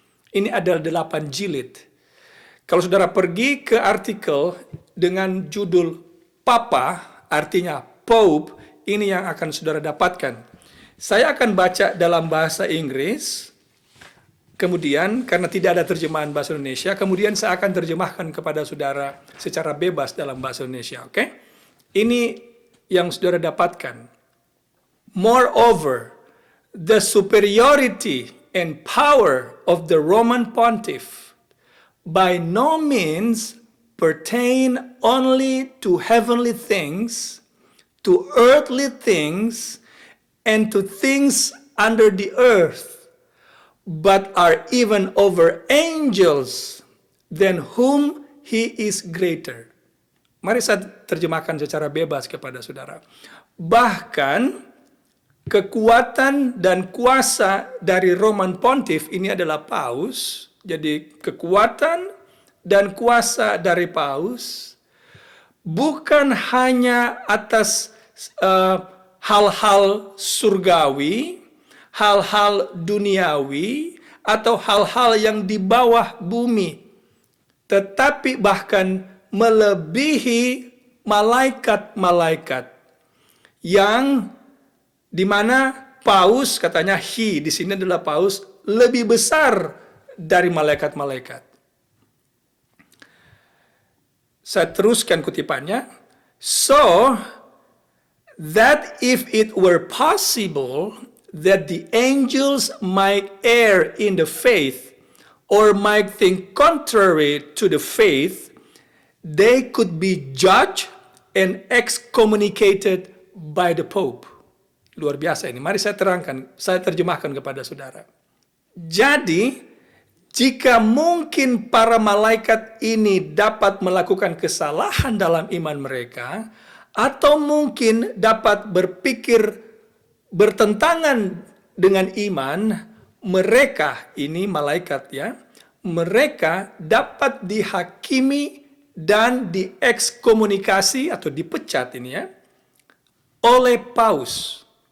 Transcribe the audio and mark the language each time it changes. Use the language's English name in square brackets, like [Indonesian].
[Indonesian] Ini adalah 8 jilid. Kalau saudara pergi ke artikel dengan judul Papa, artinya Pope, ini yang akan saudara dapatkan. Saya akan baca dalam bahasa Inggris, kemudian karena tidak ada terjemahan bahasa Indonesia, kemudian saya akan terjemahkan kepada saudara secara bebas dalam bahasa Indonesia, oke? Ini yang saudara dapatkan. [English] Moreover, the superiority and power of the Roman Pontiff by no means pertain only to heavenly things, to earthly things, and to things under the earth, but are even over angels, than whom he is greater. [Indonesian] Mari saya terjemahkan secara bebas kepada saudara. Bahkan kekuatan dan kuasa dari Roman Pontiff, ini adalah Paus. Jadi kekuatan dan kuasa dari Paus bukan hanya atas hal-hal surgawi, hal-hal duniawi, atau hal-hal yang di bawah bumi, tetapi bahkan melebihi malaikat-malaikat yang di mana Paus, katanya he, di sini adalah Paus, lebih besar dari malaikat-malaikat. Saya teruskan kutipannya. [English] So, that if it were possible that the angels might err in the faith, or might think contrary to the faith, they could be judged and excommunicated by the Pope. [Indonesian] Luar biasa ini. Mari saya terangkan, saya terjemahkan kepada saudara. Jadi, jika mungkin para malaikat ini dapat melakukan kesalahan dalam iman mereka, atau mungkin dapat berpikir bertentangan dengan iman, mereka, ini malaikat ya, mereka dapat dihakimi dan diekskomunikasi atau dipecat ini ya, oleh Paus.